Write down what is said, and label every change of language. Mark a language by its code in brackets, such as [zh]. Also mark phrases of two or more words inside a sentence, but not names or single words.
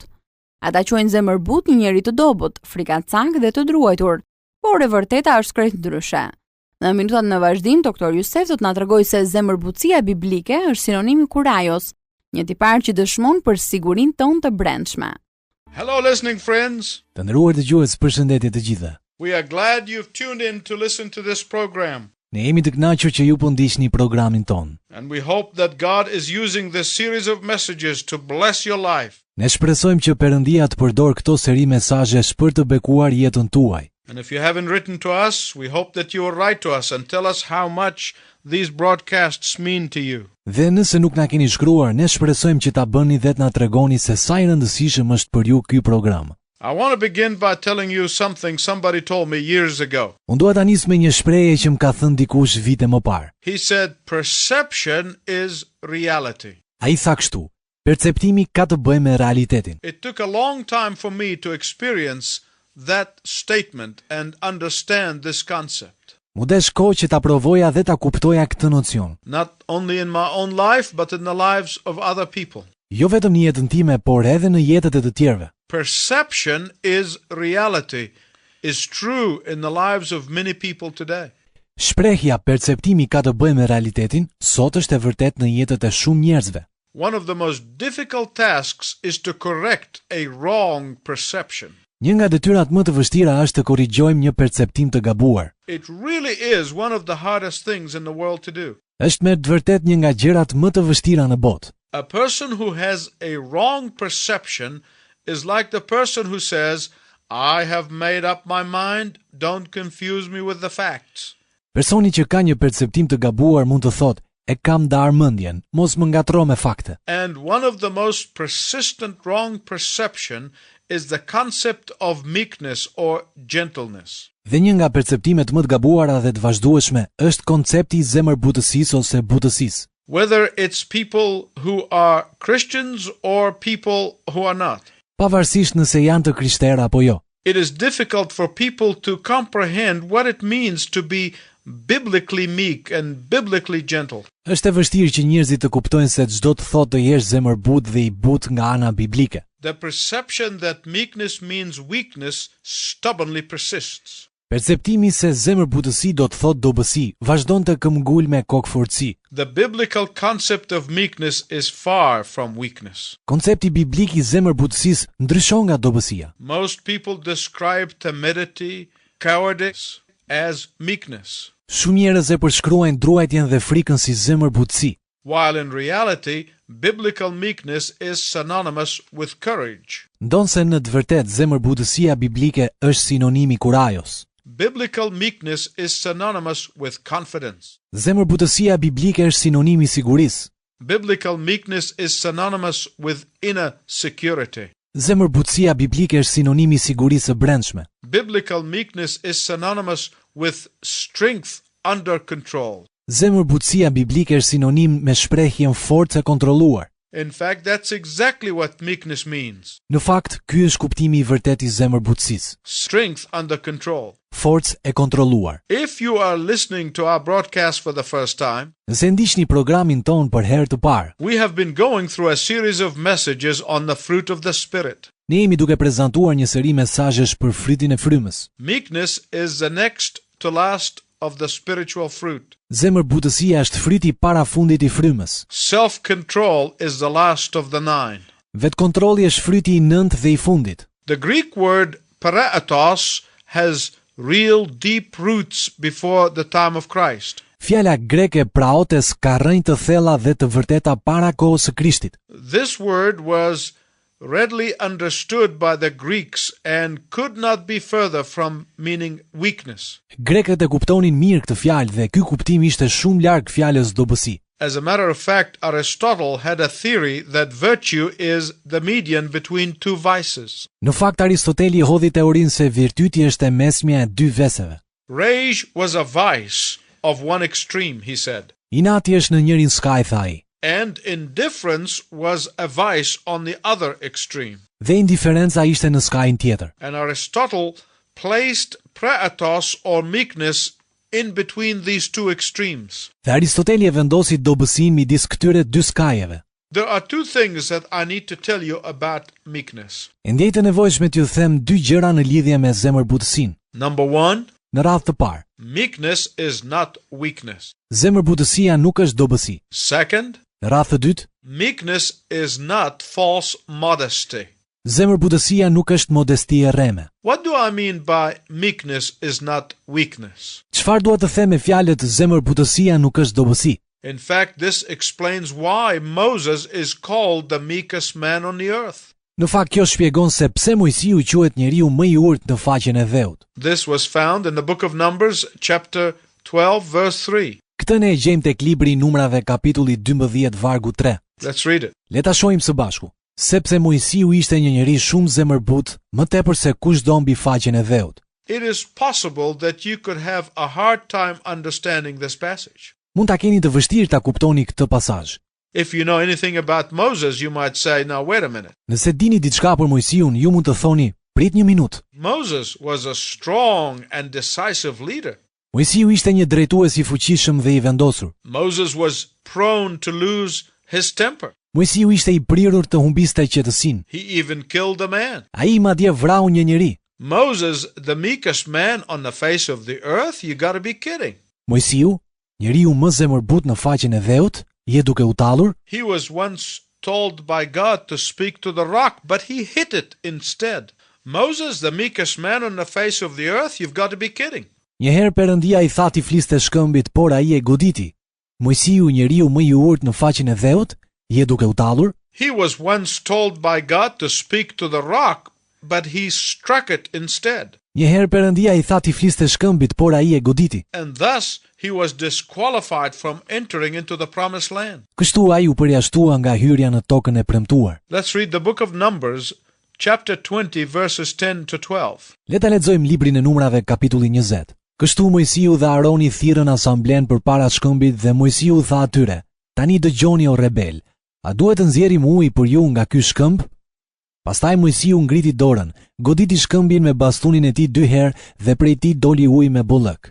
[sq] Ata quajnë zemërbut një njeri të dobët, frikacak dhe të druajtur, por e vërteta është krejt ndryshe. Në minutat në vazhdim, Dr. Youssef do të na tregojë se zemërbutësia biblike është sinonimi kurajos, një tipar që dëshmon për sigurinë tonë të brendshme. [en] Hello listening friends. [sq] Të nderuar dëgjues, përshëndetje të gjithëve. [en] We are glad you've tuned in to listen to this program. [sq] Ne jemi të kënaqur që ju po ndiqni programin ton. [en] And we hope that God is using this series of messages to bless your life. [sq] Ne shpresojmë që Perëndia të përdor këto seri mesazhesh për të bekuar jetën tuaj. [en] And if you haven't written to us, we hope that you will write to us and tell us how much these broadcasts mean to you. [sq] Dhe nëse nuk na keni shkruar, ne shpresojmë që ta bëni dhe të na tregoni se sa i rëndësishëm është për ju ky program. [en] I want to begin by telling you something somebody told me years ago. [sq] Unë dua ta nis me një shprehje që më ka thënë dikush vite më parë. [en] He said, perception is reality. [sq] Ai tha kështu: perceptimi ka të bëjë me realitetin. [en] It took a long time for me to experience that statement and understand this concept. [sq] Mu desh kohë që ta provoja dhe ta kuptoja këtë nocion. [en] Not only in my own life, but in the lives of other people. [sq] Jo vetëm në jetën time, por edhe në jetët e të tjerëve. [en] Perception is reality, is true in the lives of many people today. [sq] Shprehja perceptimi ka të bëjë me realitetin, sot është e vërtet në jetët e shumë njerëzve. [en] One of the most difficult tasks is to correct a wrong perception. [sq] Një nga detyrat më të vështira është të korrigjojmë një perceptim të gabuar. [en] It really is one of the hardest things in the world to do. [sq] Është me të vërtet një nga gjërat më të vështira në botë. [en] A person who has a wrong perception is like the person who says, I have made up my mind, don't confuse me with the facts. [sq] Personi që ka një perceptim të gabuar mund të thotë, e kam ndarë mendjen, mos më ngatro me fakte. [en] And one of the most persistent wrong perception is the concept of meekness or gentleness. [sq] Dhe një nga perceptimet më të gabuara dhe të vazhdueshme është koncepti i zemërbutësisë ose butësisë. [en] Whether it's people who are Christians or people who are not. [sq] Pavarësisht nëse janë të krishterë apo jo. [en] It is difficult for people to comprehend what it means to be biblically meek and biblically gentle. [sq] Është e vështirë që njerëzit të kuptojnë se çdo të thotë të jesh zemërbut dhe i but nga ana biblike. [en] The perception that meekness means weakness stubbornly persists. [sq] Perceptimi se zemërbutësi do të thotë dobësi, vazhdon të këmbgul me kokëfortësi. [en] The biblical concept of meekness is far from weakness. [sq] Koncepti biblik i zemërbutësisë ndryshon nga dobësia. [en] Most people describe timidity, cowardice as meekness, [sq] Shumë njerëz e përshkruajnë druajtjen dhe frikën si zemërbutësi, [en] while in reality, biblical meekness is synonymous with courage. [sq] ndonse në të vërtetë zemërbutësia biblike është sinonimi kurajos. [en] Biblical meekness is synonymous with confidence. [sq] Zemërbutësia biblike është sinonimi i sigurisë. [en] Biblical meekness is synonymous with inner security. [sq] Zemërbutësia biblike është sinonimi i sigurisë së brendshme. [en] Biblical meekness is synonymous with strength under control. [sq] Zemërbutësia biblike është sinonim me shprehjen forcë e kontrolluar. [en] In fact, that's exactly what meekness means. [sq] Në fakt, ky është kuptimi i vërtetë i zemërbutësisë. [en] Strength under control. [sq] Forcë e kontrolluar. [en] If you are listening to our broadcast for the first time, [sq] Nëse ndiqni programin ton për herë të parë, [en] we have been going through a series of messages on the fruit of the Spirit. [sq] ne jemi duke prezantuar një seri mesazhesh për frytin e frymës. [en] Meekness is the next to last of the spiritual fruit. [sq] Zemërbutësia është fryti parafundit i frymës. [en] Self-control is the last of the 9. [sq] Vetkontrolli është fryti i 9 dhe i fundit. [en] The Greek word paraetos has real deep roots before the time of Christ. [sq] Fjala greke praotes ka rrënjë të thella dhe të vërteta para kohës së Krishtit. [en] This word was readily understood by the Greeks and could not be further from meaning weakness. [sq] Grekët e kuptonin mirë këtë fjalë dhe ky kuptim ishte shumë larg fjalës dobësi. [en] As a matter of fact, Aristotle had a theory that virtue is the median between two vices. [sq] Në fakt Aristoteli hodhi teorinë se virtyti është e mesmja e dy veseve. [en] Rage was a vice of one extreme, he said, [sq] Inati është në njërin skaj, tha ai, [en] and indifference was a vice on the other extreme. [sq] dhe indiferenca ishte në skajin tjetër. [en] And Aristotle placed praetos or meekness in between these two extremes. [sq] Dhe Aristoteli e vendosi dobësinë midis këtyre dy skajeve. [en] There are two things that I need to tell you about meekness. [sq] E ndjejtë e nevojshme t'ju them dy gjëra në lidhje me zemërbutësinë. [en] Number one, [sq] Në radhë të parë, [en] meekness is not weakness. [sq] zemërbutësia nuk është dobësi. [en] Second, [sq] Në radhë të dytë, [en] meekness is not false modesty. [sq] zemërbutësia nuk është modesti e rreme. [en] What do I mean by meekness is not weakness? [sq] Çfarë dua të them me fjalët zemërbutësia nuk është dobësi? [en] In fact, this explains why Moses is called the meekest man on the earth. [sq] Në fakt kjo shpjegon se pse Mojsiu quhet njeriu më i urtë në faqen e dheut. [en] This was found in the book of Numbers, chapter 12, verse 3. [sq] Këtë ne e gjejmë tek libri i numrave kapitulli 12 vargu 3. [en] Let's read it. [sq] Le ta shohim së bashku. Sepse Mojsiu ishte një njeri shumë zemërbut, më tepër se kushdo mbi faqen e dheut. [en] It is possible that you could have a hard time understanding this passage. [sq] Mund ta keni të vështirë ta kuptoni këtë pasazh. [en] If you know anything about Moses, you might say, now wait a minute. [sq] Nëse dini diçka për Mojsiun, ju mund të thoni, prit një minutë. [en] Moses was a strong and decisive leader. [sq] Mojsiu ishte një drejtues i fuqishëm dhe i vendosur. [en] Moses was prone to lose his temper. [sq] Mojsiu ishte i prirur të humbiste qetësinë. [en] He even killed a man. [sq] Ai madje vrau një njeri. [en] Moses, the meekest man on the face of the earth, you gotta be kidding. [sq] Mojsiu, njeriu më zemërbut në faqen e dheut, je duke u tallur? [en] He was once told by God to speak to the rock, but he hit it instead. Moses, the meekest man on the face of the earth, you've got to be kidding. [sq] Njëherë Perëndia i tha t'i fliste shkëmbit, por ai e goditi. Mojsiu, njeriu më i urtë në faqen e dheut, je duke u tallur? [en] He was once told by God to speak to the rock, but he struck it instead. [sq] Njëherë Perëndia i tha t'i fliste shkëmbit, por ai e goditi. [en] And thus he was disqualified from entering into the promised land. [sq] Kështu ai u përjashtua nga hyrja në tokën e premtuar. [en] Let's read the book of Numbers, chapter 20, verses 10 to 12. [sq] Le ta lexojmë librin e numrave kapitulli 20. Kështu Mojsiu dhe Aroni thirrën asamblen përpara shkëmbit dhe Mojsiu tha atyre: Tani dëgjoni o rebel, a duhet të nxjerrim ujë për ju nga ky shkëmb? Pastaj Mojsiu ngriti dorën, goditi shkëmbin me bastunin e tij 2 herë dhe prej tij doli ujë me bollëk.